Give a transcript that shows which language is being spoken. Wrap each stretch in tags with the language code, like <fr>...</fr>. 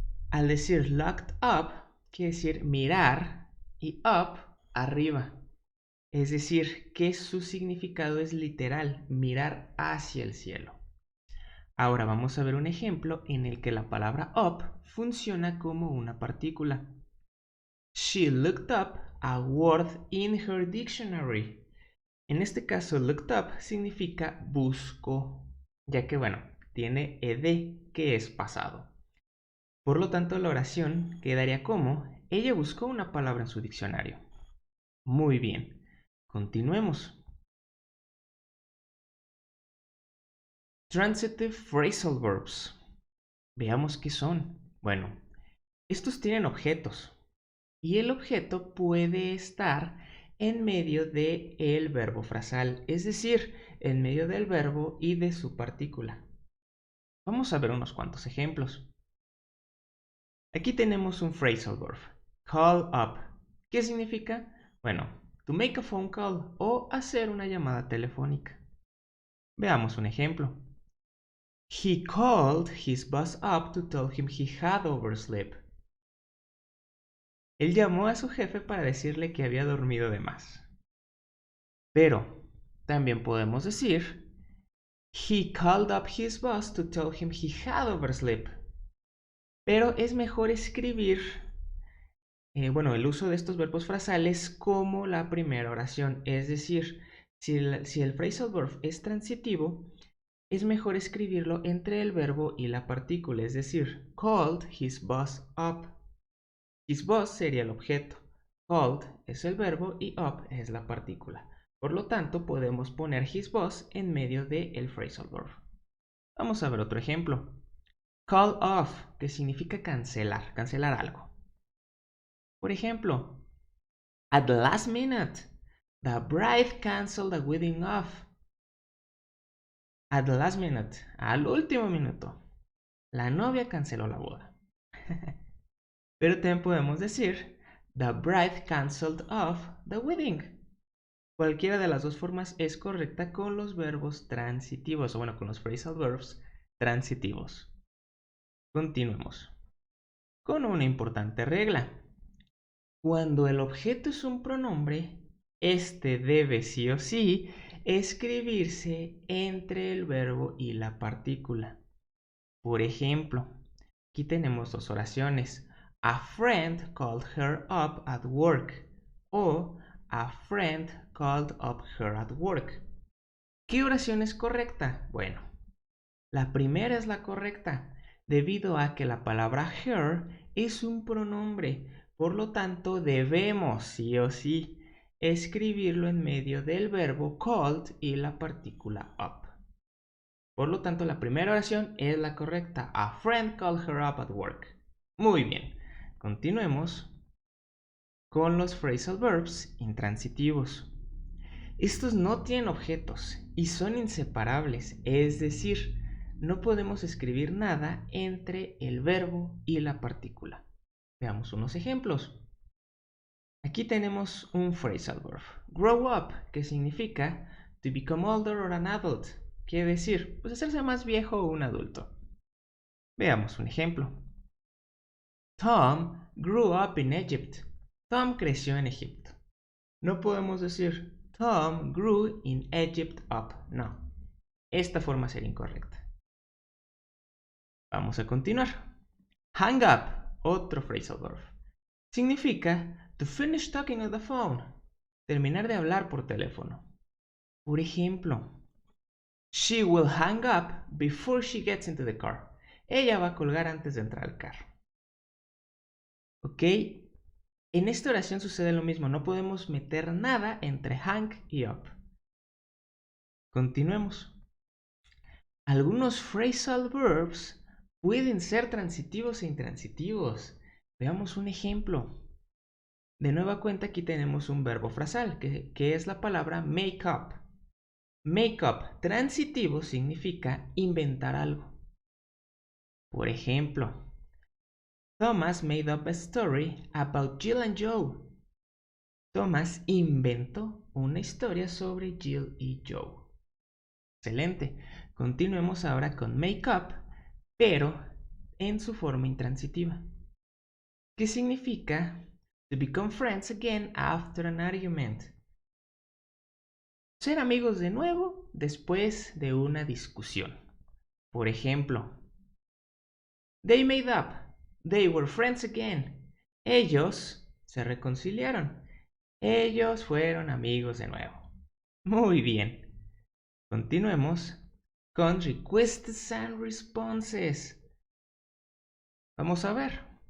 <es>Al decir looked up, quiere decir mirar y up, arriba. Es decir, que su significado es literal, mirar hacia el cielo. Ahora vamos a ver un ejemplo en el que la palabra up funciona como una partícula.</es> <en>She looked up a word in her dictionary.</en> <es>En este caso, looked up significa buscó, ya que, tiene ed, que es pasado. Por lo tanto, la oración quedaría como, ella buscó una palabra en su diccionario. Muy bien, continuemos.</es> <en>Transitive phrasal verbs.</en> <es>Veamos qué son. Bueno, estos tienen objetos y el objeto puede estar en medio del verbo frasal, es decir, en medio del verbo y de su partícula. Vamos a ver unos cuantos ejemplos. Aquí tenemos un phrasal verb, call up. ¿Qué significa? Bueno,</es> <en>to make a phone call</en> <es>o hacer una llamada telefónica. Veamos un ejemplo.</es> <en>He called his boss up to tell him he had overslept.</en> <es>Él llamó a su jefe para decirle que había dormido de más. Pero también podemos decir,</es> <en>he called up his boss to tell him he had overslept.</en> <es>Pero es mejor escribir, el uso de estos verbos frasales como la primera oración. Es decir, si el phrasal verb es transitivo, es mejor escribirlo entre el verbo y la partícula. Es decir,</es> <en>called his boss up. His boss</en> <es>sería el objeto. Called es el verbo y up es la partícula. Por lo tanto, podemos poner his boss en medio del phrasal verb. Vamos a ver otro ejemplo. Call off, que significa cancelar, cancelar algo. Por ejemplo,</es> <en>at the last minute, the bride canceled the wedding off. At the last minute,</en> <es>al último minuto, la novia canceló la boda. Pero también podemos decir,</es> <en>the bride canceled off the wedding.</en> <es>Cualquiera de las dos formas es correcta con los verbos transitivos, o con los phrasal verbs transitivos. Continuemos con una importante regla. Cuando el objeto es un pronombre, este debe sí o sí escribirse entre el verbo y la partícula. Por ejemplo, aquí tenemos dos oraciones.</es> <en>A friend called her up at work o a friend called up her at work.</en> <es>¿Qué oración es correcta? Bueno, la primera es la correcta, debido a que la palabra her es un pronombre, por lo tanto debemos sí o sí escribirlo en medio del verbo called y la partícula up. Por lo tanto, la primera oración es la correcta.</es> <en>A friend called her up at work.</en> <es>Muy bien, continuemos con los phrasal verbs intransitivos. Estos no tienen objetos y son inseparables, es decir, no podemos escribir nada entre el verbo y la partícula. Veamos unos ejemplos. Aquí tenemos un phrasal verb, grow up, que significa</es> <en>to become older or an adult.</en> <es>Quiere decir, hacerse más viejo o un adulto. Veamos un ejemplo.</es> <en>Tom grew up in Egypt.</en> <es>Tom creció en Egipto. No podemos decir</es> <en>Tom grew in Egypt up.</en> <es>No. Esta forma sería incorrecta. Vamos a continuar. Hang up, otro phrasal verb. Significa</es> <en>to finish talking on the phone.</en> <es>Terminar de hablar por teléfono. Por ejemplo,</es> <en>She will hang up before she gets into the car.</en> <es>Ella va a colgar antes de entrar al carro. ¿Ok? En esta oración sucede lo mismo. No podemos meter nada entre hang y up. Continuemos. Algunos phrasal verbs pueden ser transitivos e intransitivos. Veamos un ejemplo. De nueva cuenta aquí tenemos un verbo frasal, que es la palabra make up. Make up transitivo significa inventar algo. Por ejemplo,</es> <en>Thomas made up a story about Jill and Joe.</en> <es>Thomas inventó una historia sobre Jill y Joe. Excelente. Continuemos ahora con make up, pero en su forma intransitiva. ¿Qué significa</es> <en>to become friends again after an argument?</en> <es>Ser amigos de nuevo después de una discusión. Por ejemplo,</es> <en>they made up. They were friends again.</en> <es>Ellos se reconciliaron. Ellos fueron amigos de nuevo. Muy bien. Continuemos con requests and responses. Vamos a ver.</es>